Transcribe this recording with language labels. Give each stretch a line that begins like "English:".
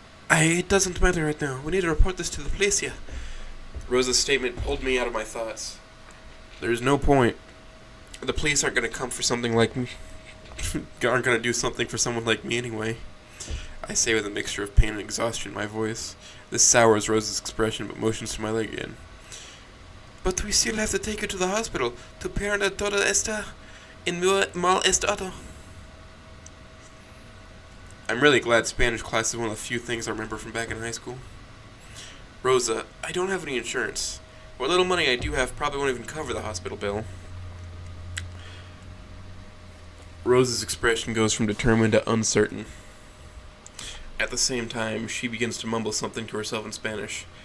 English: It doesn't matter right now. We need to report this to the police, yeah. Rosa's statement pulled me out of my thoughts. There's no point. The police aren't going to come for something like me. Aren't going to do something for someone like me anyway. I say with a mixture of pain and exhaustion in my voice. This sours Rosa's expression, but motions to my leg again. But we still have to take you to the hospital.
Spanish: Tu pierna toda está en mal estado.
English: I'm really glad Spanish class is one of the few things I remember from back in high school. Rosa, I don't have any insurance. What little money I do have probably won't even cover the hospital bill. Rosa's expression goes from determined to uncertain. At the same time, she begins to mumble something to herself in Spanish.